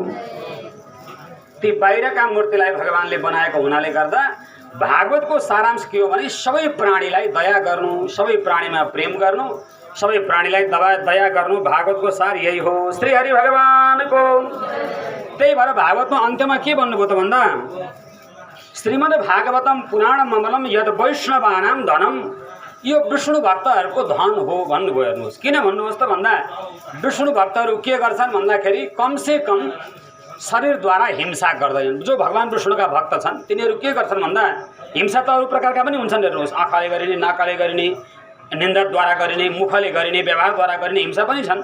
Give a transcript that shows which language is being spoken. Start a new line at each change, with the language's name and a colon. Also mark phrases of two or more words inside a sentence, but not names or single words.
Nepali: ती बाहिरका मूर्तिलाई भगवानले बनाएको हुनाले गर्दा भागवतको सारांश के हो भने सबै प्राणीलाई दया गर्नु, सबै प्राणीमा प्रेम गर्नु, सबै प्राणीलाई दया गर्नु भागवतको सार यही हो श्री हरि भगवानको। त्यही भएर भागवतमा अन्त्यमा के भन्नुभयो त भन्दा
Sanskrit: श्रीमद् भागवतम पुराण ममलम यद वैष्णवानां धनम,
Nepali: यो विष्णु भक्तहरूको धन हो भन्नुभयो। हेर्नुहोस् किन भन्नुहोस् त भन्दा विष्णु भक्तहरू के गर्छन् भन्दाखेरि कमसे कम शरीरद्वारा हिंसा गर्दैनन्। जो भगवान विष्णुका भक्त छन् तिनीहरू के गर्छन् भन्दा हिंसा त अरू प्रकारका पनि हुन्छन्। हेर्नुहोस् आँखाले गरिने, नाकले गरिने, निन्दाद्वारा गरिने, मुखले गरिने, व्यवहारद्वारा गरिने हिंसा पनि छन्।